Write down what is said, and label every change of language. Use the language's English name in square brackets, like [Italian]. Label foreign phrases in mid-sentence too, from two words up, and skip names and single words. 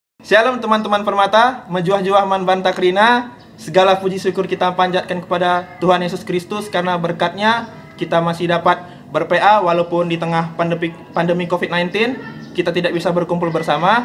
[Indonesian] Shalom teman-teman permata, [Batak Karo] mejuah-juah man banta krina. [Indonesian] Segala puji syukur kita panjatkan kepada Tuhan Yesus Kristus karena berkat-Nya kita masih dapat ber-PA walaupun di tengah pandemi COVID-19 kita tidak bisa berkumpul bersama.